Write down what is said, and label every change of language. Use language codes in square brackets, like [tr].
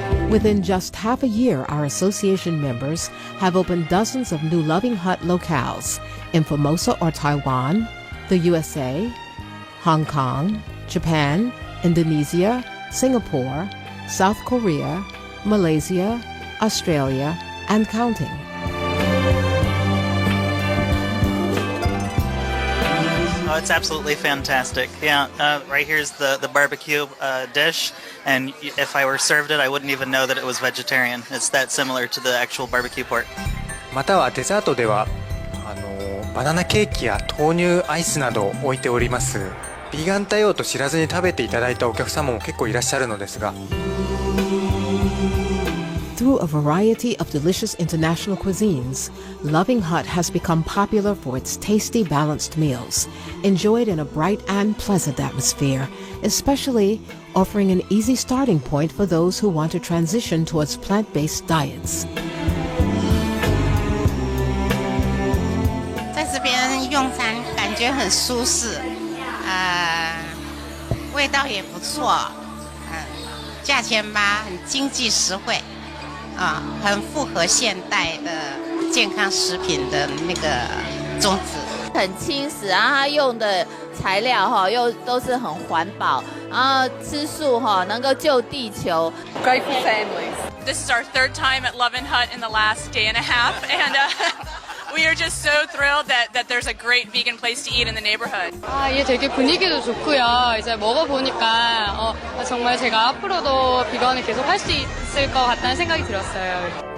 [en] Within just half a year, our association members have opened dozens of new Loving Hut locales in Formosa or Taiwan, the USA, Hong Kong, Japan, Indonesia, Singapore, South Korea, Malaysia, Australia, and counting. Oh, it's absolutely fantastic. Yeah, right here's the barbecue dish, and if I were served it, I wouldn't even know that it was vegetarian. It's that similar to the actual barbecue pork. [ja] またはデザートではバナナケーキや豆乳アイスなどを置いております。ビーガン対応と知らずに食べていただいたお客様も結構いらっしゃるのですが。 [en] Through a variety of delicious international cuisines, Loving Hut has become popular for its tasty, balanced meals, enjoyed in a bright and pleasant atmosphere, especially offering an easy starting point for those who want to transition towards plant-based diets. [zh] 在这边用餐感觉很舒适，味道也不错，价钱嘛很经济实惠，很符合现代的健康食品的那个宗旨。很轻食，然后它用的材料又都是很环保，然后吃素能够救地球。 [en] Great for families. This is our third time at Love and Hut in the last day and a half, and we are just so thrilled that there's a great vegan place to eat in the neighborhood. [ko] 이게 되게 분위기도 좋고요. 이제 먹어보니까 정말 제가 앞으로도 비건을 계속 할 수 있을 것 같다는 생각이 들었어요.